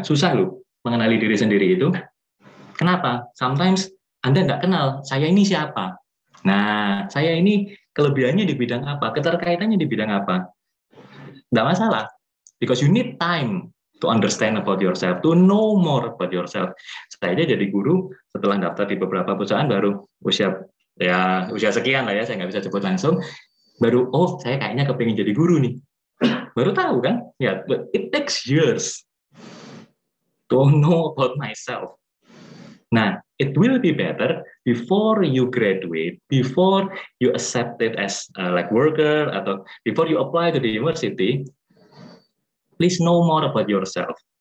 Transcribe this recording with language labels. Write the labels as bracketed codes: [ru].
[id] Susah loh mengenali diri sendiri itu. Kenapa? Sometimes Anda nggak kenal, saya ini siapa. Nah, saya ini kelebihannya di bidang apa? Keterkaitannya di bidang apa? Nggak masalah, [en] because you need time to understand about yourself, to know more about yourself. [id] Saya aja jadi guru setelah daftar di beberapa perusahaan baru usia sekian lah ya, saya nggak bisa sebut langsung. Baru, oh saya kayaknya kepingin jadi guru nih. Baru tahu kan? [en] Ya, but it takes years to know about myself. Nah, it will be better before you graduate, before you accept it as like worker, atau before you apply to the university, please know more about yourself.